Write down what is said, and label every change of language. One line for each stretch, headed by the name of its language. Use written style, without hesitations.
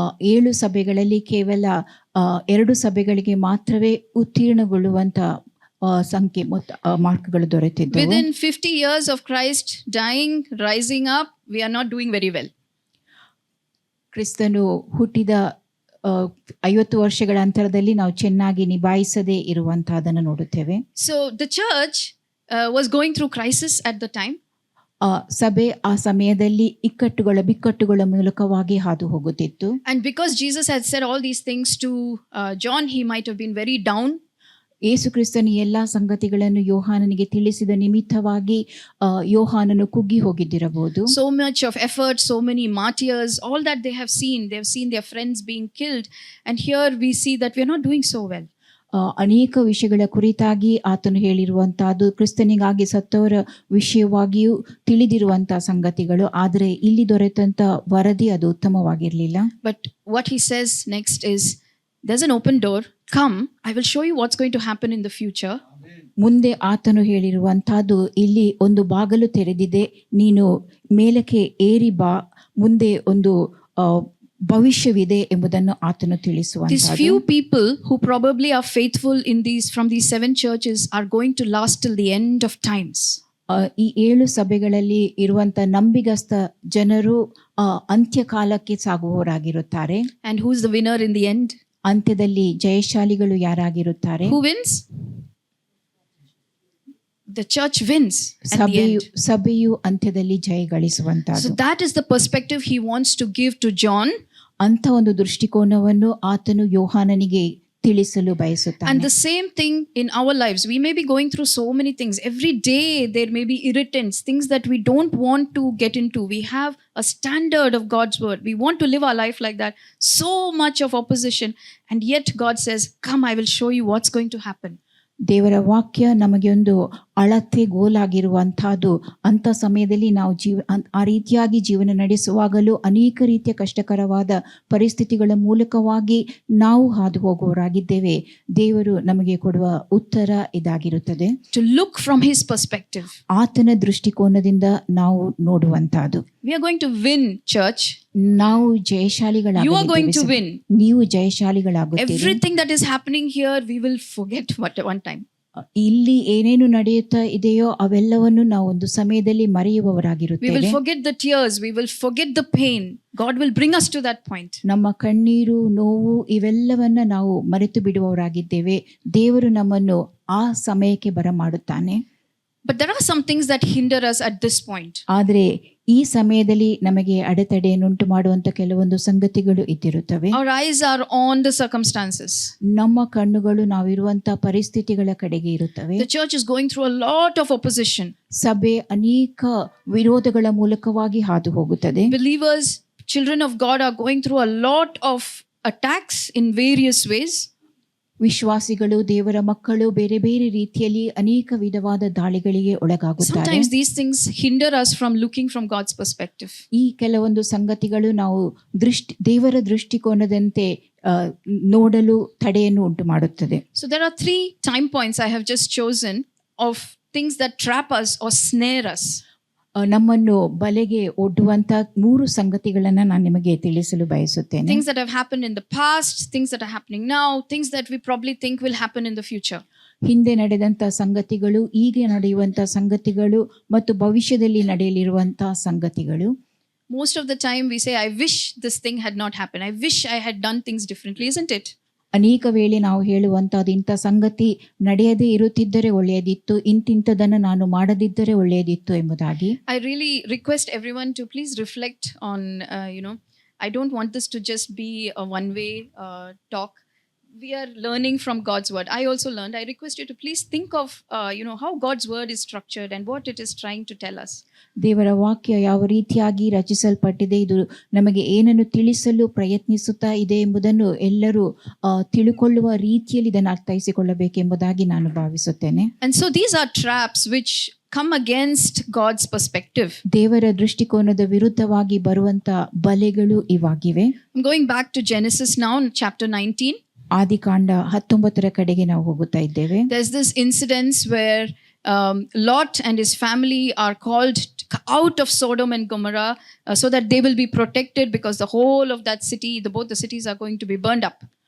Kannada: 7 ಸಭೆಗಳಲ್ಲಿ ಕೇವಲ 2 ಸಭೆಗಳಿಗೆ ಮಾತ್ರವೇ ಉತ್ತೀರ್ಣಗೊಳ್ಳುವಂತ ಸಂಖ್ಯೆ ಮಾರ್ಕ್ಗಳು ದೊರೆತಿದ್ದವು.
English: Within 50 years of Christ dying, rising up, we are not doing very well.
Kannada: ಕ್ರಿಸ್ತನು ಹುಟ್ಟಿದ 50 ವರ್ಷಗಳ ಅಂತರದಲ್ಲಿ ನಾವು ಚೆನ್ನಾಗಿ ನಿಭಾಯಿಸದೇ ಇರುವಂತಹದನ್ನು ನೋಡುತ್ತೇವೆ.
English: So the church was going through crisis at the time.
Kannada: ಸಭೆ ಆ ಸಮಯದಲ್ಲಿ ಬಿಕ್ಕಟ್ಟುಗಳ ಮೂಲಕವಾಗಿ ಹಾದು ಹೋಗುತ್ತಿತ್ತು.
English: And because Jesus had said all these things to John, he might have been very down.
Kannada: ಯೇಸು ಕ್ರಿಸ್ತನು ಎಲ್ಲಾ ಸಂಗತಿಗಳನ್ನು ಯೋಹಾನನಿಗೆ ತಿಳಿಸಿದ ನಿಮಿತ್ತವಾಗಿ ಯೋಹಾನನು ಕುಗ್ಗಿ ಹೋಗಿದ್ದಿರಬಹುದು.
English: So much of effort, so many martyrs, all that they have seen their friends being killed, and here we see that we are not doing so well.
Kannada: ಅನೇಕ ವಿಷಯಗಳ ಕುರಿತಾಗಿ ಆತನು ಹೇಳಿರುವಂತಹದ್ದು ಕ್ರಿಸ್ತನಿಗಾಗಿ ಸತ್ತವರ ವಿಷಯವಾಗಿಯೂ ತಿಳಿದಿರುವಂತಹ ಸಂಗತಿಗಳು. ಆದರೆ ಇಲ್ಲಿ ದೊರೆತಂತ ವರದಿ ಅದು ಉತ್ತಮವಾಗಿರಲಿಲ್ಲ.
English: But what he says next is, there's an open door. Come, I will show you what's going to happen in the future.
Kannada: ಮುಂದೆ ಆತನು ಹೇಳಿರುವಂತಹದ್ದು, ಇಲ್ಲಿ ಒಂದು ಬಾಗಲು ತೆರೆದಿದೆ, ನೀನು ಮೇಲಕ್ಕೆ ಏರಿ ಬಾ, ಮುಂದೆ ಒಂದು ಭವಿಷ್ಯವಿದೆ ಎಂಬುದನ್ನು ಆತನು
English: These
Kannada: ತಿಳಿಸುವಂತಹದ್ದು.
English: few people who probably are faithful from these 7 churches are going to last till the end of times.
Kannada: ಈ 7 ಸಭೆಗಳಲ್ಲಿ ಇರುವಂತ ನಂಬಿಗಸ್ತ ಜನರು ಅಂತ್ಯಕಾಲಕ್ಕೆ ಸಾಗುವವರಾಗಿರುತ್ತಾರೆ.
English: And who's the winner in the end?
Kannada: ಅಂತ್ಯದಲ್ಲಿ ಜಯಶಾಲಿಗಳು ಯಾರಾಗಿರುತ್ತಾರೆ?
English: Who wins? The church wins at the end.
Kannada: ಸಭೆಯು ಅಂತ್ಯದಲ್ಲಿ ಜಯ
English: So
Kannada: ಗಳಿಸುವಂತಹದ್ದು.
English: that is the perspective he wants to give to John.
Kannada: ಅಂತ ಒಂದು ದೃಷ್ಟಿಕೋನವನ್ನು ಆತನು ಯೋಹಾನನಿಗೆ ತಿಳಿಸಲು
English: And
Kannada: ಬಯಸುತ್ತಾನೆ.
English: the same thing in our lives. We may be going through so many things. Every day there may be irritants, things that we don't want to get into. We have a standard of God's word. We want to live our life like that. So much of opposition. And yet God says, come, I will show you what's going to happen.
Kannada: ದೇವರ ವಾಕ್ಯ ನಮಗೆ ಒಂದು ಅಳತೆ ಗೋಲಾಗಿರುವಂತಹದ್ದು. ಅಂಥ ಸಮಯದಲ್ಲಿ ನಾವು ಆ ರೀತಿಯಾಗಿ ಜೀವನ ನಡೆಸುವಾಗಲೂ ಅನೇಕ ರೀತಿಯ ಕಷ್ಟಕರವಾದ ಪರಿಸ್ಥಿತಿಗಳ ಮೂಲಕವಾಗಿ ನಾವು ಹಾದು ಹೋಗುವವರಾಗಿದ್ದೇವೆ. ದೇವರು ನಮಗೆ ಕೊಡುವ ಉತ್ತರ ಇದಾಗಿರುತ್ತದೆ.
English: To look from his perspective.
Kannada: ಆತನ ದೃಷ್ಟಿಕೋನದಿಂದ ನಾವು ನೋಡುವಂತಹದ್ದು.
English: We are going to win, church.
Kannada: ನಾವು
English: You are going to
Kannada: ಜಯಶಾಲಿಗಳಾಗಿದ್ದೇವೆ.
English: win.
Kannada: ನೀವು ಜಯಶಾಲಿಗಳಾಗುತ್ತೀರಿ.
English: Everything that is happening here, we will forget one time.
Kannada: ಇಲ್ಲಿ ಏನೇನು ನಡೆಯುತ್ತಾ ಇದೆಯೋ ಅವೆಲ್ಲವನ್ನು ನಾವು ಒಂದು ಸಮಯದಲ್ಲಿ
English: We will
Kannada: ಮರೆಯುವವರಾಗಿರುತ್ತೇವೆ.
English: forget the tears. We will forget the pain. God will bring us to that point.
Kannada: ನಮ್ಮ ಕಣ್ಣೀರು, ನೋವು ಇವೆಲ್ಲವನ್ನ ನಾವು ಮರೆತು ಬಿಡುವವರಾಗಿದ್ದೇವೆ. ದೇವರು ನಮ್ಮನ್ನು ಆ ಸಮಯಕ್ಕೆ ಬರಮಾಡುತ್ತಾನೆ.
English: But there are some things that hinder us at this point.
Kannada: ಆದರೆ ಈ ಸಮಯದಲ್ಲಿ ನಮಗೆ ಅಡೆತಡೆಯನ್ನುಂಟು ಮಾಡುವಂತ ಕೆಲವೊಂದು ಸಂಗತಿಗಳು ಇದ್ದಿರುತ್ತವೆ.
English: Our eyes are on the circumstances.
Kannada: ನಮ್ಮ ಕಣ್ಣುಗಳು ನಾವಿರುವಂತ ಪರಿಸ್ಥಿತಿಗಳ ಕಡೆಗೆ ಇರುತ್ತವೆ.
English: The church is going through a lot of opposition.
Kannada: ಸಭೆ ಅನೇಕ ವಿರೋಧಗಳ ಮೂಲಕವಾಗಿ ಹಾದು ಹೋಗುತ್ತದೆ.
English: Believers, children of God are going through a lot of attacks in various ways.
Kannada: ವಿಶ್ವಾಸಿಗಳು, ದೇವರ ಮಕ್ಕಳು ಬೇರೆ ಬೇರೆ ರೀತಿಯಲ್ಲಿ ಅನೇಕ ವಿಧವಾದ ದಾಳಿಗಳಿಗೆ ಒಳಗಾಗುತ್ತಾರೆ.
English: Sometimes these things hinder us from looking from God's perspective.
Kannada: ಈ ಕೆಲವೊಂದು ಸಂಗತಿಗಳು ನಾವು ದೇವರ ದೃಷ್ಟಿಕೋನದಂತೆ ನೋಡಲು ತಡೆಯನ್ನು ಉಂಟು ಮಾಡುತ್ತದೆ.
English: So there are 3 time points I have just chosen of things that trap us or snare us.
Kannada: ನಮ್ಮನ್ನು ಬಲೆಗೆ ಒಡ್ಡುವಂತ 3 ಸಂಗತಿಗಳನ್ನ ನಾನು ನಿಮಗೆ ತಿಳಿಸಲು ಬಯಸುತ್ತೇನೆ.
English: Things that have happened in the past, things that are happening now, things that we probably think will happen in the future.
Kannada: ಹಿಂದೆ ನಡೆದಂತ ಸಂಗತಿಗಳು, ಈಗ ನಡೆಯುವಂತ ಸಂಗತಿಗಳು ಮತ್ತು ಭವಿಷ್ಯದಲ್ಲಿ ನಡೆಯಲಿರುವಂತ ಸಂಗತಿಗಳು.
English: Most of the time we say, I wish this thing had not happened. I wish I had done things differently, isn't it?
Kannada: ಅನೇಕ ವೇಳೆ ನಾವು ಹೇಳುವಂತಹದ್ದು, ಇಂಥ ಸಂಗತಿ ನಡೆಯದೇ ಇರುತ್ತಿದ್ದರೆ ಒಳ್ಳೆಯದಿತ್ತು, ಇಂತಿಂಥದನ್ನು ನಾನು ಮಾಡದಿದ್ದರೆ ಒಳ್ಳೆಯದಿತ್ತು ಎಂಬುದಾಗಿ.
English: I really request everyone to please reflect on, I don't want this to just be a one-way talk. we are learning from God's word. I also learned. I request you to please think of, how God's word is structured and what it is trying to tell us.
Kannada: ದೇವರ ವಾಕ್ಯ ಯಾವ ರೀತಿಯಾಗಿ ರಚಿಸಲ್ಪಟ್ಟಿದೆ, ಇದು ನಮಗೆ ಏನನ್ನು ತಿಳಿಸಲು ಪ್ರಯತ್ನಿಸುತ್ತಾ ಇದೆ ಎಂಬುದನ್ನು ಎಲ್ಲರೂ ತಿಳುಕೊಳ್ಳುವ ರೀತಿಯಲ್ಲಿ ಇದನ್ನು ಅರ್ಥೈಸಿಕೊಳ್ಳಬೇಕೆಂಬುದಾಗಿ ನಾನು ಭಾವಿಸುತ್ತೇನೆ.
English: And so these are traps which come against God's perspective.
Kannada: ದೇವರ ದೃಷ್ಟಿಕೋನದ ವಿರುದ್ಧವಾಗಿ ಬರುವಂತ ಬಲೆಗಳು ಇವಾಗಿವೆ.
English: I'm going back to Genesis now in chapter 19.
Kannada: ಆದಿಕಾಂಡ 19ರ ಕಡೆಗೆ ನಾವು ಹೋಗುತ್ತಾ ಇದ್ದೇವೆ.
English: There's this incident where Lot and his family are called out of Sodom and Gomorrah so that they will be protected, because the whole of that city, both the cities are going to be burned up.